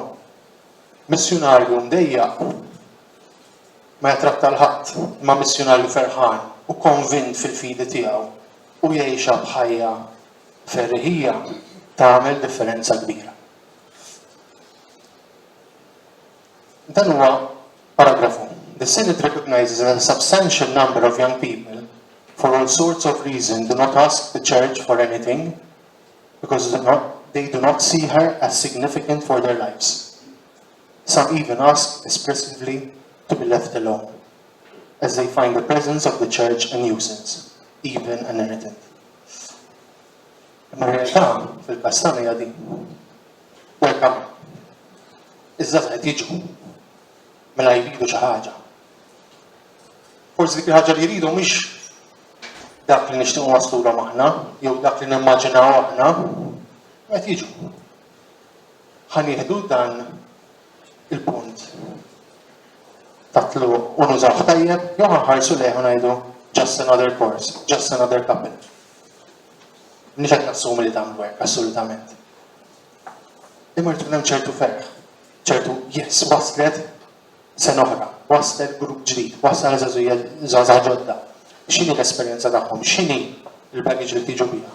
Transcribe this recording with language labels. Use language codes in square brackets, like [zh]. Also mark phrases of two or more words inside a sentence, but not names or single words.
[mt] Missjonarju mdejjaq ma jatratta l-ħadd ma' missjonarju ferħan u konvint fil-fidi tiegħu u jgħixha bħajja ferħija tagħmel differenza kbira. Dan huwa paragrafu. [en] The Senate recognizes that a substantial number of young people, for all sorts of reasons, do not ask the Church for anything because they do not see her as significant for their lives. Some even ask expressively to be left alone, as they find the presence of the Church a nuisance, even an irritant. [mt] Ma realtà fil-qasam hija din. [en] Welcome. [mt] Iż-żgħażagħ qed jiġu mela jridu xi ħaġa. Forsi dik il-ħaġa li jridu mhix dak li nixtiequ waslulhom aħna, jew dak li nimmaġinaw aħna, qed jiġu. Ħanieħdu dan il-punt tatlu u nużaw tajjeb, jew ħarsu lejh u ngħidu [en] just another course, just another couple. [mt] Nix qed nassumi li tagħmlu hekk, assolutament. Imma rrid tkun hemm ċertu ferħ, ċertu yes waslet sena oħra, waslet grupp ġdid, wasal żgħażagħ ġodda. X'inhi l-esperjenza tagħhom, x'inhi l-baggage li tiġu biha.